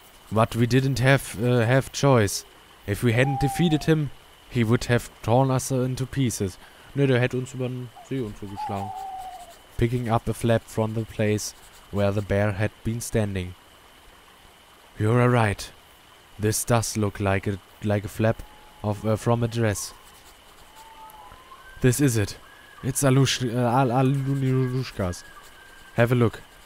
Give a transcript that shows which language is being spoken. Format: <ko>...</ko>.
<en>But we didn't have choice. If we hadn't defeated him, he would have torn us into pieces.</en> <de>Ne, der hätte uns über den See und so geschlagen.</de> <en>Picking up a flap from the place where the bear had been standing. You're right. This does look like a flap of from a dress. This is it. It's Alushkas. Have a look.</en>